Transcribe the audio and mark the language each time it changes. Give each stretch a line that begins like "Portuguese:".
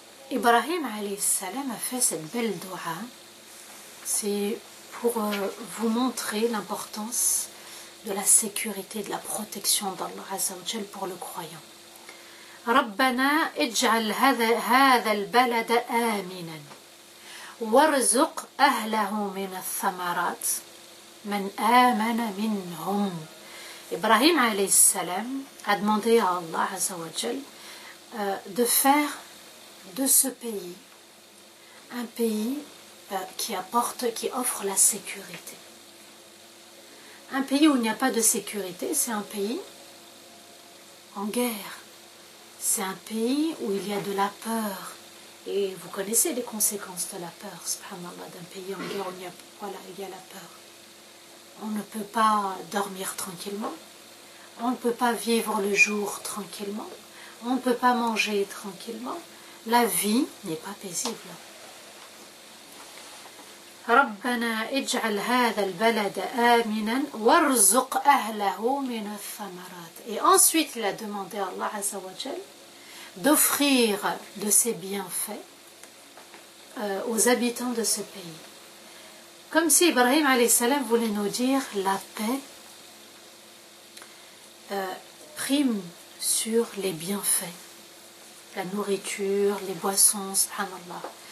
French: Ibrahim alayhi salam a fait cette belle dua. C'est pour vous montrer l'importance de la sécurité, de la protection d'Allah Azza wa Jal pour le croyant.
Arabic: ربنا اجعل هذا البلد آمنا وارزق أهله من الثمرات من آمن منهم.
French: Ibrahim alayhi salam a demandé à Allah Azza wa Jal de faire de ce pays un pays qui offre la sécurité. Un pays où il n'y a pas de sécurité, c'est un pays en guerre. C'est un pays où il y a de la peur. Et vous connaissez les conséquences de la peur, subhanallah, d'un pays en guerre où il y a la peur. On ne peut pas dormir tranquillement. On ne peut pas vivre le jour tranquillement. On ne peut pas manger tranquillement. La vie n'est pas paisible.
Arabic: ربنا اجعل هذا البلد آمنا وارزق أهله من الثمرات.
French: Et ensuite il a demandé à Allah Azza wa Jal d'offrir de ses bienfaits aux habitants de ce pays. Comme si Ibrahim alayhi salam voulait nous dire la paix prime sur les bienfaits, la nourriture, les boissons, subhanallah.